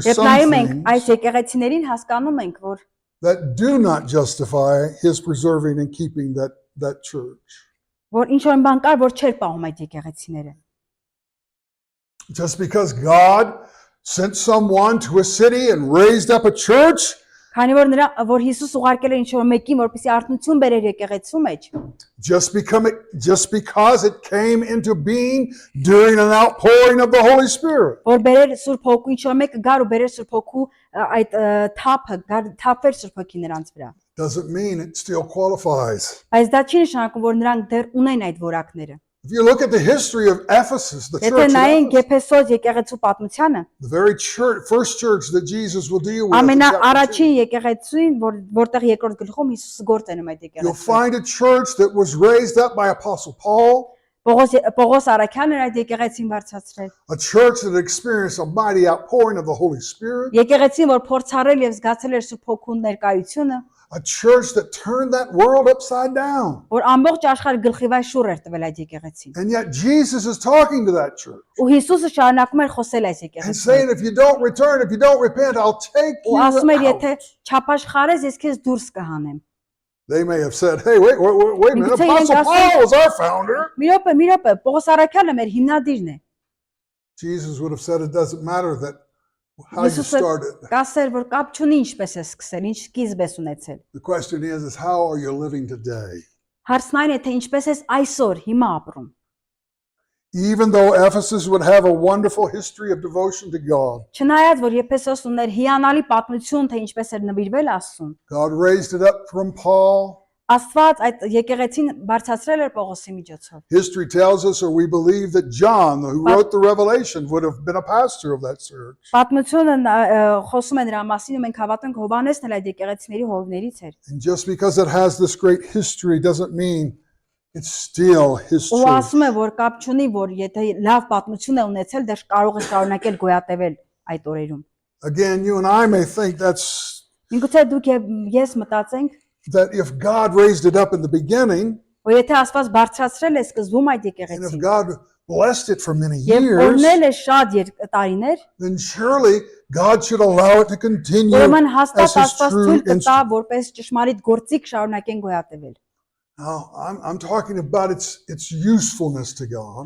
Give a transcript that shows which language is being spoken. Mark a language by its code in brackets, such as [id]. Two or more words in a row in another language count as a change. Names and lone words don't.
[hy] Երբ [en] some [hy] նայում ենք [en] things [hy] այս եկեղեցիներին, հասկանում ենք, որ [en] that do not justify his preserving and keeping that church. [hy] ինչ որ բան կար, որ չէր պահում այդ եկեղեցիները։ [en] Just because God sent someone to a city and raised up a church, [hy] Քանի որ Հիսուս ուղարկել էր ինչ որ մեկին, որպեսզի արթնություն բերեր եկեղեցու մեջ, [en] just because it came into being during an outpouring of the Holy Spirit. [hy] որ բերեր Սուրբ Հոգու, ինչ որ մեկը գար ու բերեր Սուրբ Հոգու այդ թափեր Սուրբ Հոգի նրանց վրա։ [en] Doesn't mean it still qualifies. [hy] Բայց դա չի նշանակում, որ նրանք դեռ ունեն այդ որակները։ [en] If you look at the history of Ephesus, the [hy] Եթե [en] church, [hy] նայենք [en] of Ephesus, [hy] Եփեսոս եկեղեցու պատմությանը, [en] the very first church that Jesus will deal with, in chapter 2, [hy] ամենաառաջին եկեղեցին, որտեղ երկրորդ գլխում Հիսուսը գործ է անում այդ [en] you'll [hy] եկեղեցին։ [en] find a church that was raised up by Apostle Paul, [hy] Պողոս Արաքյանն էր այդ եկեղեցին բարձրացրել։ [en] a church that experienced a mighty outpouring of the Holy Spirit, [hy] Եկեղեցին, որ փորձառել եւ զգացել էր Սուրբ Հոգու ներկայությունը, [en] a church that turned that world upside down. [hy] որ ամբողջ աշխարհը գլխիվայ շուռ էր տվել այդ եկեղեցին։ [en] And yet Jesus is talking to that church [hy] Ու Հիսուսը շարունակում էր խոսել այս [en] and [hy] եկեղեցին։ [en] saying, if you don't return, if you don't repent, I'll take [hy] Ու [en] you [hy] ասում էր, [en] out. [hy] եթե չափաշխարես, ես քեզ դուրս կհանեմ։ [en] They may have said, hey, wait a minute, Because Apostle he Paul was our founder. [hy] Մի րոպե, Պողոս Արաքյանը մեր հիմնադիրն է։ [en] Jesus would have said, it doesn't matter that how you [hy] Հիսուսը [en] started. [hy] կասեր, որ կապ չունի ինչպես է սկսել, ինչ սկիզբ ես ունեցել։ [en] The question is how are you living today? [hy] Հարցն այն է, թե ինչպես ես այսօր հիմա ապրում։ [en] Even though Ephesus would have a wonderful history of devotion to God, [hy] Չնայած որ Եփեսոս ուներ հիանալի պատմություն, թե ինչպես էր նվիրվել Աստծուն, [en] God raised it up from Paul. [hy] Աստված այդ եկեղեցին բարձրացրել էր Պողոսի միջոցով։ [en] History tells us, or we believe, that John, who wrote the Revelation, would have been a pastor of that church. [hy] Պատմությունը խոսում է նրա մասին, ու մենք հավատում ենք Հովհաննեսն էլ այդ եկեղեցիների հովներից էր։ [en] And just because it has this great history doesn't mean it's still his [hy] Ու [en] church. [hy] ասում է, որ կապ չունի, որ եթե լավ պատմություն է ունեցել, դեռ կարող է շարունակել գոյատևել այդ օրերում։ [en] Again, you and I may think [hy] Միգուցե դուք եւ ես մտածենք, [en] that if God raised it up in the beginning, [hy] որ եթե Աստված բարձրացրել է սկզբում այդ [en] and if [hy] եկեղեցին, [en] God blessed it for many [hy] եւ [en] years, [hy] օրնել է շատ տարիներ, [en] then surely God should allow it to continue [hy] ուրեմն հաստատ [en] as his [hy] Աստված [en] true [hy] թույլ կտա, [en] instrument. [hy] որպես ճշմարիտ գործիք շարունակեն գոյատևել։ [en] Now, I'm talking about its usefulness to God.